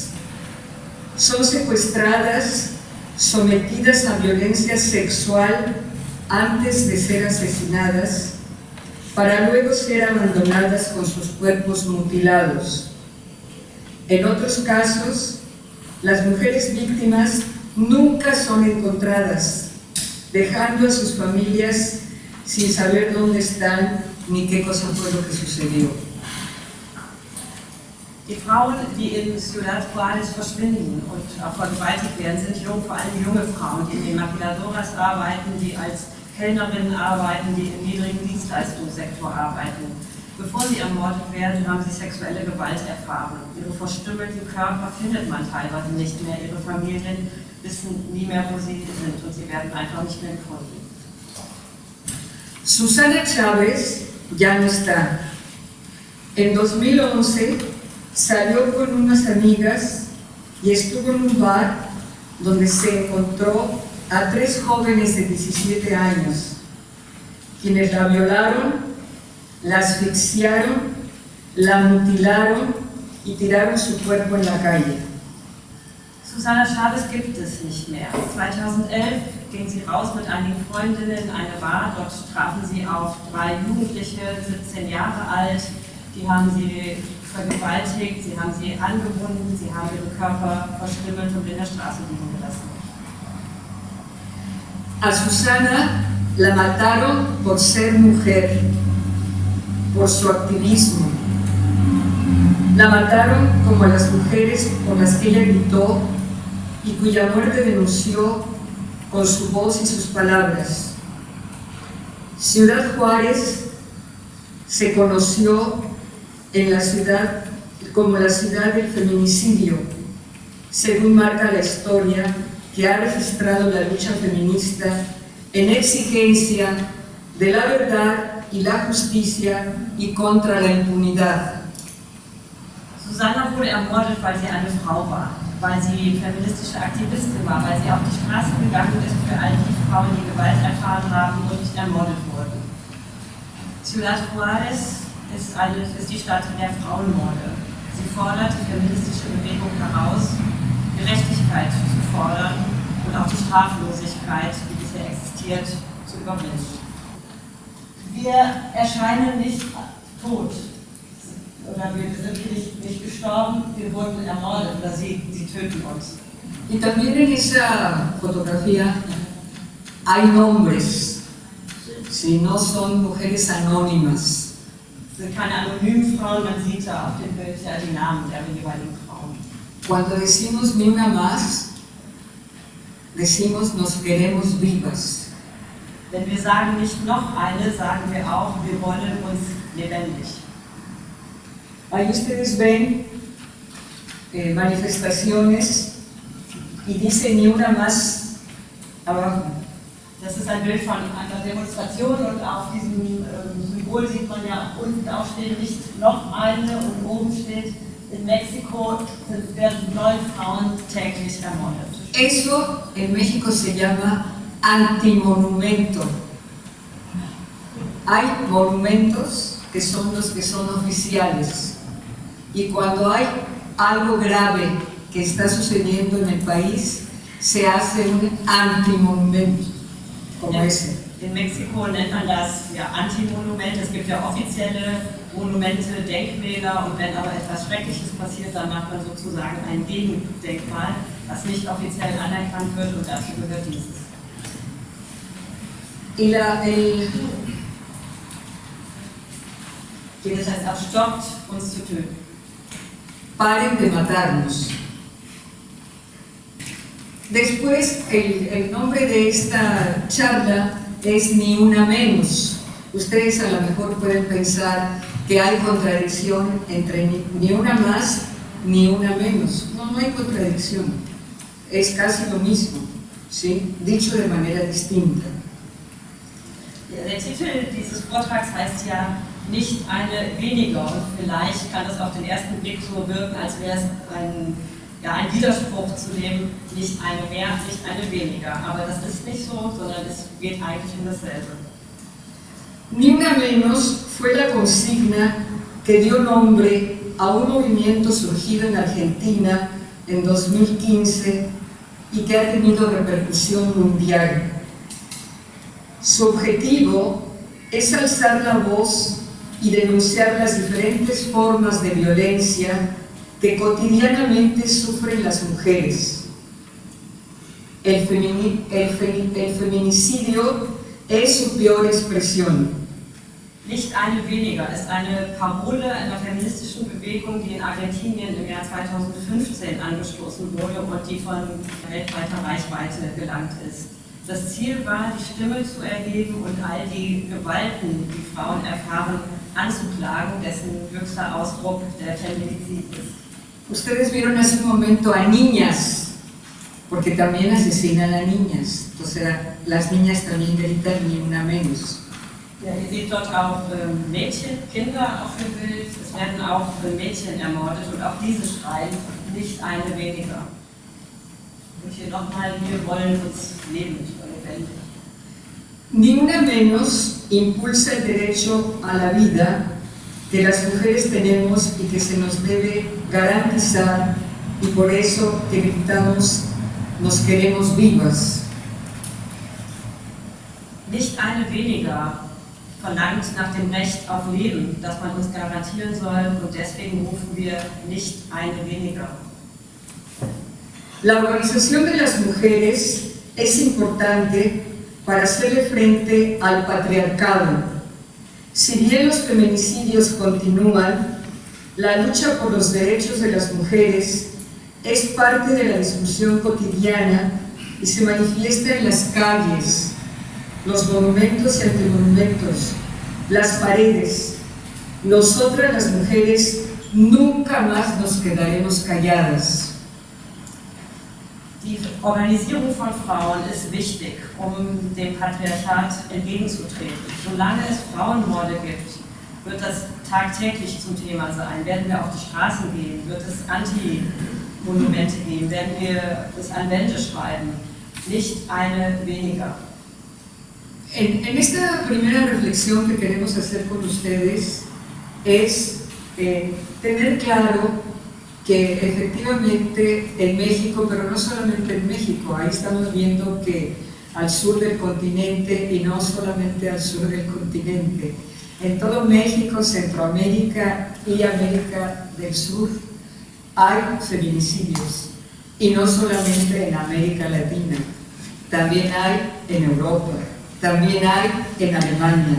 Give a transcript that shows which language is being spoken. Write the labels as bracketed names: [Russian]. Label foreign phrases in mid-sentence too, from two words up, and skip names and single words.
[Spanish] Son secuestradas, sometidas a violencia sexual antes de ser asesinadas, para luego ser abandonadas con sus cuerpos mutilados. En otros casos, las mujeres víctimas nunca son encontradas, dejando a sus familias sin saber dónde están ni qué cosa fue lo que sucedió. [German] Die Frauen, die in Ciudad Juárez verschwinden und auch vergewaltigt werden, sind vor allem junge Frauen, die in den Maquiladoras arbeiten, die als Kellnerinnen arbeiten, die im niedrigen Dienstleistungssektor arbeiten. Bevor sie ermordet werden, haben sie sexuelle Gewalt erfahren. Ihre verstümmelten Körper findet man teilweise nicht mehr. Ihre Familien wissen nie mehr, wo sie sind und sie werden einfach nicht mehr gefunden. [Spanish] Susana Chávez ya no está. En 2011 salió con unas amigas y estuvo en un bar donde se encontró a 3 jóvenes de 17 años, quienes la violaron, la asfixiaron, la mutilaron y tiraron su cuerpo en la calle. [German] Susana Chávez gibt es nicht mehr. 2011 ging sie raus mit einigen Freundinnen in eine Bar. Dort trafen sie auf 3 Jugendliche, 17 Jahre alt. Die haben sie vergewaltigt, sie haben sie angebunden, sie haben ihre Körper verstümmelt und in der Straße liegen gelassen. [Spanish] A Susana la mataron por ser mujer, por su activismo. La mataron como a las mujeres por las que ella gritó y cuya muerte denunció con su voz y sus palabras. Ciudad Juárez se conoció en la ciudad como la ciudad del feminicidio, según marca la historia que ha registrado la lucha feminista en exigencia de la verdad y la justicia y contra la impunidad. [German] Susanna wurde ermordet, weil sie eine Frau war, weil sie feministische Aktivistin war, weil sie auf die Straße gegangen ist für all die Frauen, die Gewalt erfahren haben und nicht ermordet wurden. Ciudad Juárez ist die Stadt der Frauenmorde. Sie fordert die feministische Bewegung heraus, Gerechtigkeit zu fordern und auch die Straflosigkeit, die bisher existiert, zu überwinden. Wir erscheinen nicht tot. Oder wir sind nicht gestorben, wir wurden ermordet oder sie töten uns. [Spanish] Y también en esa fotografía hay nombres, si no son mujeres anónimas. [German] Es sind keine anonymen Frauen, man sieht da auf dem Bild ja die Namen der jeweiligen Frauen. [Spanish] Cuando decimos ni una más, decimos nos queremos vivas. [German] Wenn wir sagen nicht noch eine, sagen wir auch, wir wollen uns lebendig. [Spanish] Ahí ustedes ven manifestaciones y dice ni una más abajo. [German] Das ist ein Bild von einer Demonstration und auf diesem Symbol sieht man ja unten auch stehen nicht noch eine und oben steht, in Mexiko werden 9 Frauen täglich ermordet. [Spanish] Eso en México se llama antimonumento. Hay monumentos que son los que son oficiales. Y cuando hay algo grave que está sucediendo en el país, se hace un antimonumento, como ese. [German] In Mexiko nennt man das ja Antimonument. Es gibt ja offizielle Monumente, Denkmäler und wenn aber etwas Schreckliches passiert, dann macht man sozusagen ein Gegendenkmal, was nicht offiziell anerkannt wird und dazu gehört dieses. Das heißt, auch stoppt, uns zu töten. [Spanish] Paren de matarnos. Después, el nombre de esta charla es Ni Una Menos. Ustedes a lo mejor pueden pensar que hay contradicción entre ni una más ni una menos. No, no hay contradicción. Es casi lo mismo, ¿sí? Dicho de manera distinta. [German] Der Titel dieses Vortrags heißt ja nicht eine weniger und vielleicht kann es auf den ersten Blick so wirken, als wäre es ein Widerspruch zu dem nicht eine mehr, nicht eine weniger. Aber das ist nicht so, sondern es geht eigentlich um dasselbe. [Spanish] Ni Una Menos fue la consigna que dio nombre a un movimiento surgido en Argentina en 2015 y que ha tenido repercusión mundial. Su objetivo es alzar la voz y denunciar las diferentes formas de violencia que cotidianamente sufren las mujeres. El feminicidio es su peor expresión. [German] Nicht eine weniger ist eine Parole einer feministischen Bewegung, die in Argentinien im Jahr 2015 angestoßen wurde und die von weltweiter Reichweite gelangt ist. Das Ziel war, die Stimme zu erheben und all die Gewalten, die Frauen erfahren, anzuklagen, dessen höchster Ausdruck der Feminizid ist. [Spanish] Ustedes vieron hace un momento a niñas, porque también asesinan a niñas. O sea, las niñas también gritan ni una menos. [German] Ja, ihr seht dort auch Mädchen, Kinder auf dem Bild. Es werden auch Mädchen ermordet und auch diese schreien, nicht eine weniger. Und hier nochmal, wir wollen uns lebend und lebendig. [Spanish] Ni una menos impulsa el derecho a la vida que las mujeres tenemos y que se nos debe garantizar, y por eso que gritamos, nos queremos vivas. [German] Nicht eine weniger verlangt nach dem Recht auf Leben, das man uns garantieren soll, und deswegen rufen wir nicht eine weniger. [Spanish] La organización de las mujeres es importante para hacerle frente al patriarcado. Si bien los feminicidios continúan, la lucha por los derechos de las mujeres es parte de la discusión cotidiana y se manifiesta en las calles, los monumentos y antimonumentos, las paredes. Nosotras las mujeres nunca más nos quedaremos calladas. [German] Die Organisierung von Frauen ist wichtig, um dem Patriarchat entgegenzutreten. Solange es Frauenmorde gibt, wird das tagtäglich zum Thema sein. Werden wir auf die Straßen gehen, wird es Anti-Monumente geben, werden wir es an Wände schreiben. Nicht eine weniger. [Spanish] En esta primera reflexión que queremos hacer con ustedes es tener claro que efectivamente en México, pero no solamente en México, ahí estamos viendo que al sur del continente, y no solamente al sur del continente, en todo México, Centroamérica y América del Sur hay feminicidios, y no solamente en América Latina, también hay en Europa, también hay en Alemania.